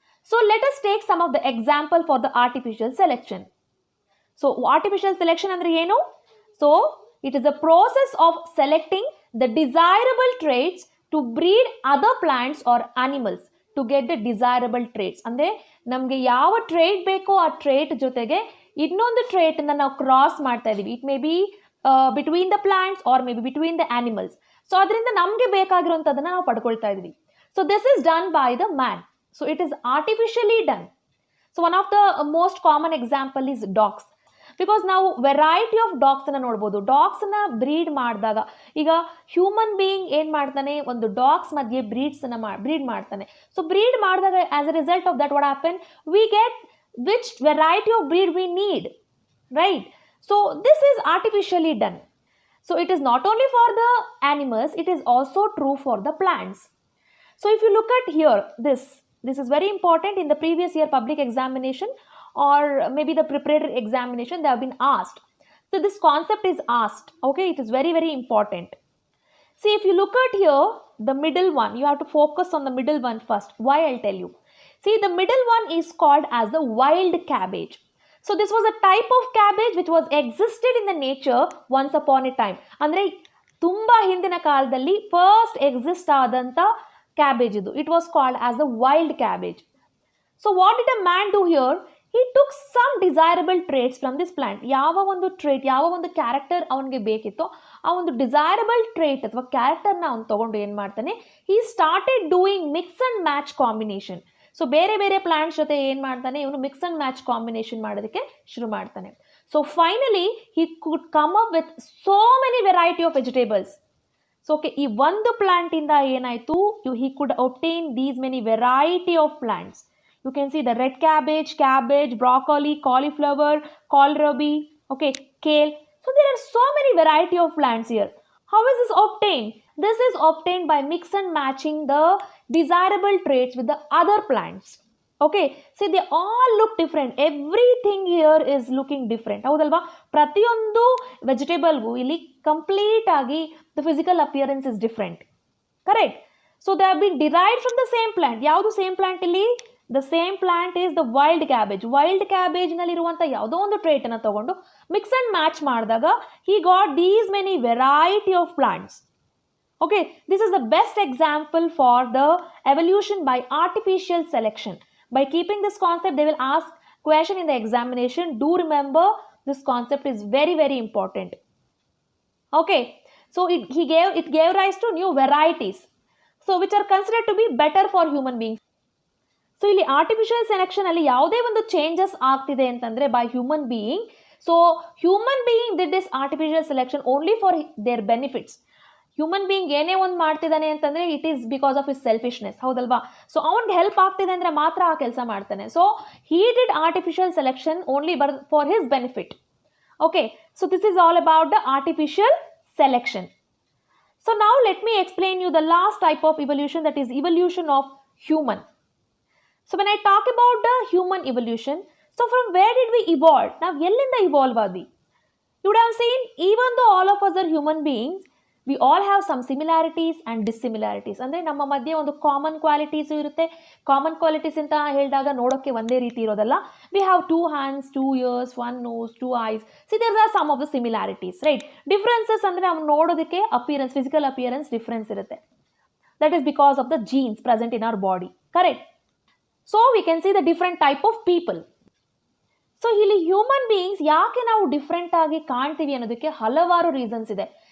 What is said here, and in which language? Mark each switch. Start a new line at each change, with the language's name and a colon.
English: So let us take some of the example for the artificial selection. So artificial selection
Kannada: andre ಏನು?
English: So it is a process of selecting the desirable traits to breed other plants or animals to get the desirable traits.
Kannada: ಅಂದ್ರೆ ನಮಗೆ ಯಾವ trait ಬೇಕೋ ಆ trait ಜೊತೆಗೆ ಇನ್ನೊಂದು trait ಅನ್ನ ನಾವು ಕ್ರಾಸ್ ಮಾಡ್ತಾ ಇದೀವಿ.
English: It may be between the plants or may be between the animals.
Kannada: So ಅದರಿಂದ ನಮಗೆ ಬೇಕಾಗಿರುವಂಥದ್ದನ್ನ ನಾವು ಪಡ್ಕೊಳ್ತಾ ಇದೀವಿ.
English: So this is done by the man. So it is artificially done. So one of the most common example is dogs.
Kannada: Because ನಾವು variety of dogs ಅನ್ನ ನೋಡ್ಬೋದು. Dogs ನ bread ಮಾಡಿದಾಗ ಈಗ ಹ್ಯೂಮನ್ ಬೀಯಿಂಗ್ ಏನ್ ಮಾಡ್ತಾನೆ, ಒಂದು ಡಾಗ್ಸ್ ಮಧ್ಯೆ ಬ್ರೀಡ್ ಮಾಡ್ತಾನೆ. ಸೊ ಬ್ರೀಡ್ ಮಾಡಿದಾಗ
English: As a result of that what happen, we get which variety of breed we need, right? So this is artificially done. So it is not only for the animals, it is also true for the plants. So if you look at here, this is very important. In the previous year public examination or maybe the preparatory examination, they have been asked. So this concept is asked. Okay, it is very, very important. See, if you look at here, the middle one, you have to focus on the middle one first. Why? I'll tell you. See, the middle one is called as the wild cabbage. So this was a type of cabbage which was existed in the nature once upon a time.
Kannada: ಅಂದ್ರೆ ತುಂಬಾ ಹಿಂದಿನ ಕಾಲದಲ್ಲಿ first exist ಆದಂತ cabbage ಇದು.
English: It was called as the wild cabbage. So what did a man do here? he took some desirable traits from this plant.
Kannada: ಯಾವ ಒಂದು trait, ಯಾವ ಒಂದು ಕ್ಯಾರೆಕ್ಟರ್ ಅವನಿಗೆ ಬೇಕಿತ್ತೋ ಆ ಒಂದು ಡಿಸೈರಬಲ್ ಟ್ರೇಟ್ ಅಥವಾ ಕ್ಯಾರೆಕ್ಟರ್ನ ಅವ್ನು ತಗೊಂಡು ಏನು ಮಾಡ್ತಾನೆ,
English: he started doing mix and match combination.
Kannada: So ಬೇರೆ ಬೇರೆ ಪ್ಲಾಂಟ್ಸ್ ಜೊತೆ ಏನು ಮಾಡ್ತಾನೆ, ಇವನು ಮಿಕ್ಸ್ ಅಂಡ್ ಮ್ಯಾಚ್ ಕಾಂಬಿನೇಷನ್ ಮಾಡೋದಕ್ಕೆ ಶುರು ಮಾಡ್ತಾನೆ.
English: So finally he could come up with so many variety of vegetables.
Kannada: So okay, ಈ ಒಂದು ಪ್ಲಾಂಟಿಂದ ಏನಾಯಿತು,
English: He could obtain these many variety of plants. You can see the red cabbage, broccoli, cauliflower, kohlrabi, okay, kale. So there are so many variety of plants here. How is this obtained? This is obtained by mix and matching the desirable traits with the other plants. Okay, see they all look different. Everything here is looking different.
Kannada: ಹೌದಲ್ವಾ? ಪ್ರತಿಯೊಂದು ವೆಜಿಟೇಬಲ್ಗೂ ಇಲ್ಲಿ complete ಆಗಿ
English: the physical appearance is different. Correct? So they have been derived from the same plant.
Kannada: ಯಾವುದು same plant ಇಲ್ಲಿ?
English: The same plant is the wild cabbage.
Kannada: Wild cabbage ನಲ್ಲಿರುವಂಥ ಯಾವುದೋ ಒಂದು trait ಅನ್ನು ತಗೊಂಡು ಮಿಕ್ಸ್ ಅಂಡ್ ಮ್ಯಾಚ್ ಮಾಡಿದಾಗ
English: he got these many variety of plants. Okay, this is the best example for the evolution by artificial selection. By keeping this concept, they will ask question in the examination. Do remember, this concept is very, very important. Okay, so it gave rise to new varieties, so which are considered to be better for human beings.
Kannada: So ಇಲ್ಲಿ artificial selection ಅಲ್ಲಿ ಯಾವುದೇ ಒಂದು changes ಆಗ್ತಿದೆ ಅಂತಂದ್ರೆ
English: By human being. So human being did this artificial selection only for their benefits.
Kannada: Human being ಏನೇ ಒಂದು ಮಾಡ್ತಿದ್ದಾನೆ ಅಂತಂದ್ರೆ
English: It is because of his selfishness.
Kannada: ಹೌದಲ್ವಾ? ಸೊ ಅವ್ನಿಗೆ ಹೆಲ್ಪ್ ಆಗ್ತಿದೆ ಅಂದ್ರೆ ಮಾತ್ರ ಆ ಕೆಲಸ ಮಾಡ್ತಾನೆ.
English: So he did artificial selection only for his benefit. Okay, so this is all about the artificial selection. So now let me explain you the last type of evolution, that is evolution of human. So when I talk about the human evolution, so from where did we evolve? Now,
Kannada: ಎಲ್ಲಿಂದ evolve ಆದ್ವಿ?
English: You would have seen, even though all of us are human beings, we all have some similarities and dissimilarities.
Kannada: ಅಂದರೆ ನಮ್ಮ ಮಧ್ಯೆ ಒಂದು common qualities ಇರುತ್ತೆ. Common qualities ಅಂತ ಹೇಳಿದಾಗ ನೋಡೋಕ್ಕೆ ಒಂದೇ ರೀತಿ ಇರೋದಲ್ಲ.
English: We have 2 hands, 2 ears, 1 nose, 2 eyes. See there are some of the similarities, right.
Kannada: Differences ಅಂದರೆ ನಾವು ನೋಡೋದಕ್ಕೆ ಅಪಿಯರೆನ್ಸ್, ಫಿಸಿಕಲ್ ಅಪಿಯರೆನ್ಸ್ ಡಿಫ್ರೆನ್ಸ್ ಇರುತ್ತೆ.
English: That is because of the genes present in our body, correct. So we can see the different type of people.
Kannada: So ಇಲ್ಲಿ human beings ಯಾಕೆ ನಾವು different ಆಗಿ ಕಾಣ್ತೀವಿ ಅನ್ನೋದಕ್ಕೆ ಹಲವಾರು ರೀಸನ್ಸ್ ಇದೆ.